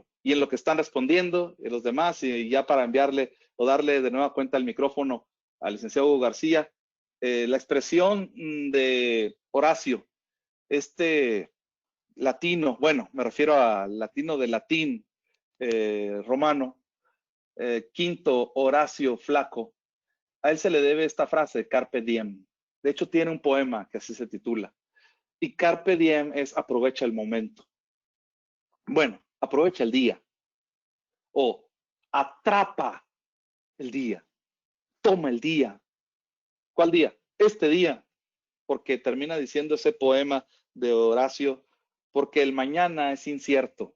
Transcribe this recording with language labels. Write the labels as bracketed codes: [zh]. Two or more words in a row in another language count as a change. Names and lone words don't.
[es] Y en lo que están respondiendo los demás, y ya para enviarle o darle de nueva cuenta el micrófono al licenciado Hugo García, la expresión de Horacio, latino, bueno, me refiero al latino de latín romano, Quinto Horacio Flaco, a él se le debe esta frase, [la] carpe diem. [es] De hecho, tiene un poema que así se titula. Y [la] carpe diem [es] es aprovecha el momento. Bueno, aprovecha el día o atrapa el día, toma el día. ¿Cuál día? Este día, porque termina diciendo ese poema de Horacio, porque el mañana es incierto.